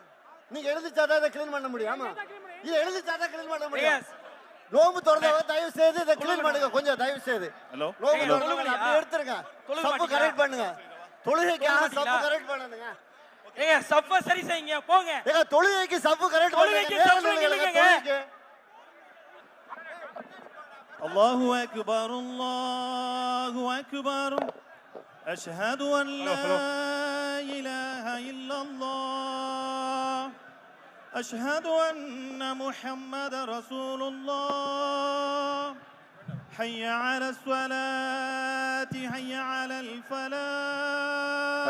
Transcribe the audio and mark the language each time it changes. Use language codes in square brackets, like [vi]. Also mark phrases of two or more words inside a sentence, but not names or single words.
[ta] நீங்க எழுதிச்சாதான் இதை கிளீன் பண்ண முடியும். ஆமா இதை எழுதிச்சாதான் கிளீன் பண்ண முடியும். நோம்பு திறந்தவங்க தயவு செய்து இதை கிளீன் பண்ணுங்க. கொஞ்சம் தயவு செய்து நோம்பு திறந்தவங்க அப்படியே எடுத்துருங்க. சஃபை கரெக்ட் பண்ணுங்க. தொழுகைக்காக சஃபை கரெக்ட் பண்ணுங்க. ஏங்க சஃபை சரி செய்யுங்க. போங்க. ஏங்க தொழுகைக்கு சஃபை கரெக்ட் பண்ணுங்க. [ar] الله أكبر الله أكبر أشهد أن لا إله إلا الله أشهد أن محمد رسول الله حي على الصلاة حي على الفلاح